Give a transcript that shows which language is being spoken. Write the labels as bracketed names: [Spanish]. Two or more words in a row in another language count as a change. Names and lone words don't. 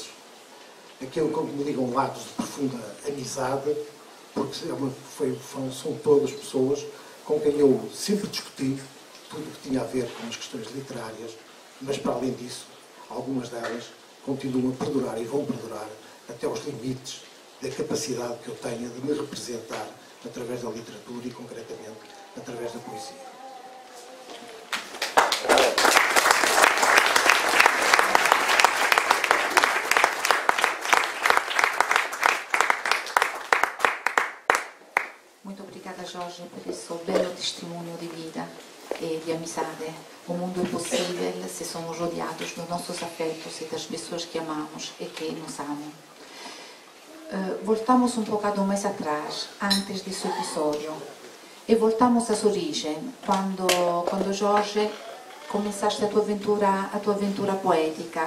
[Portuguese] Aquele com que me ligam lados de profunda amizade, porque são todas pessoas com quem eu sempre discuti tudo o que tinha a ver com as questões literárias, mas para além disso, algumas delas continuam a perdurar e vão perdurar até aos limites da capacidade que eu tenho de me representar através da literatura e, concretamente, através da poesia. Muito obrigada, Jorge, por [Italian] questo bello [Portuguese] testemunho [Italian] di vita e di [Portuguese] amizade. O mundo é possível se somos rodeados dos nossos afetos e das pessoas que amamos e que nos amam. Voltamos um bocado mais atrás, antes desse episódio, e voltamos às origens, quando Jorge começaste a tua aventura poética.